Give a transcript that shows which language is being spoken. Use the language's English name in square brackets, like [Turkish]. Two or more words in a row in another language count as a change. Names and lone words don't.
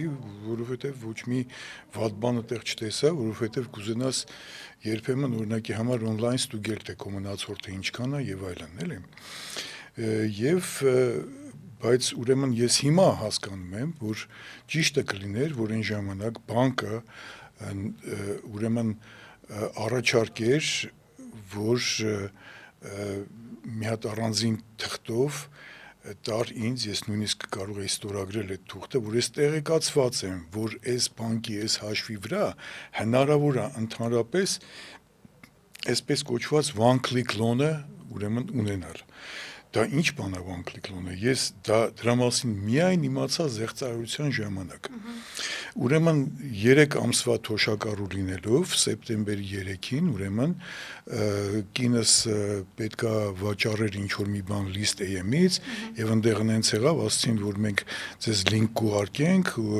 [Armenian] որովհետև ոչ մի վատ բան այդտեղ չտեսա, որովհետև կուզենաս երբեմն օրինակի համար on-line ստուգել, թե քո մնացորդը ինչքան է եւ այլն, էլի։ Եվ բայց ուրեմն ես հիմա հասկանում եմ, որ ճիշտը կլիներ, որ այն ժամանակ բանկը ուրեմն առաջարկեր, որ մի հատ առանձին թղթով տար ինձ, ես նույնիսկ կարող էի ստորագրել այդ թուղթը, որ ես տեղեկացված եմ, որ այս բանկի, այս հաշվի վրա հնարավոր է ընդհանրապես այսպես կոչված [English] one click loan-ը [Armenian] ուրեմն ունենալ։ Դա ինչ բան է [English] one click loan-ը, [Armenian] ես դրա մասին միայն իմացա զեղծարարության ժամանակ։ Ուրեմն 3 ամսվա թոշակառու լինելով, սեպտեմբերի 3-ին, ուրեմն կինս պետքա վաճառեր ինչ-որ մի բան List AM-ից եւ ընդեղ նենց եղավ, ասցին, որ մենք ձեզ link կուղարկենք ու